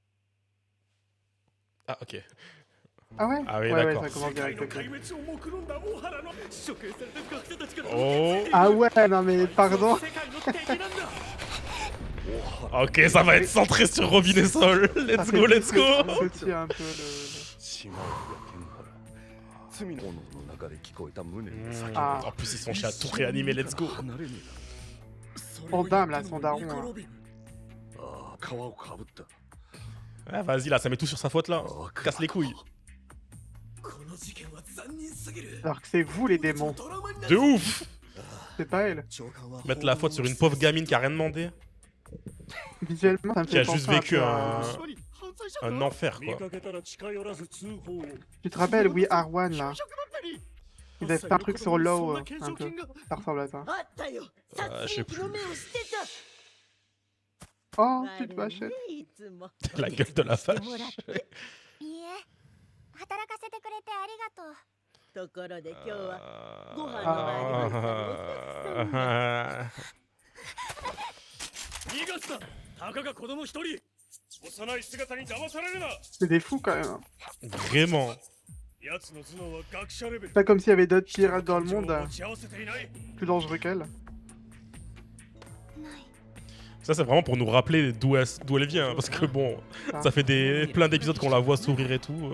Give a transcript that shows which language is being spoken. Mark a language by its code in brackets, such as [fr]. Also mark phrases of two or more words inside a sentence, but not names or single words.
[fr] Ah, ok. Ah ouais. Ah oui, Ouais, d'accord. ça commence direct. Ok. Oh. Ah ouais, non mais pardon. Ok, ça va être centré sur Robin et Sol. Let's Ça go, fait [en] let's go. [fr] petit un peu Ah. En plus, ils sont chez à tout réanimer, [en] let's go. [fr] Son dame là, son daron. Là. Ah, vas-y, là, ça met tout sur sa faute, là. Casse les couilles. Alors que c'est vous les démons, De ouf. c'est pas elle. Mettre la faute sur une pauvre gamine qui a rien demandé. Visuellement, ça me Qui a fait juste penser vécu un peu un enfer, quoi. Tu te rappelles We Are One là? Ils avaient fait un truc sur Law, un peu. Ça ressemble à ça. Je sais plus. Oh, petite vachette. La gueule de la vache. [ja] 働かせてくれてありがとう。ところで今日はご飯の前に [fr] C'est des fous quand même. Hein. Vraiment. C'est pas comme s'il y avait d'autres pirates dans le monde plus dangereux qu'elle. Ça, c'est vraiment pour nous rappeler d'où elle vient. Parce que bon, ça fait plein d'épisodes qu'on la voit sourire et tout.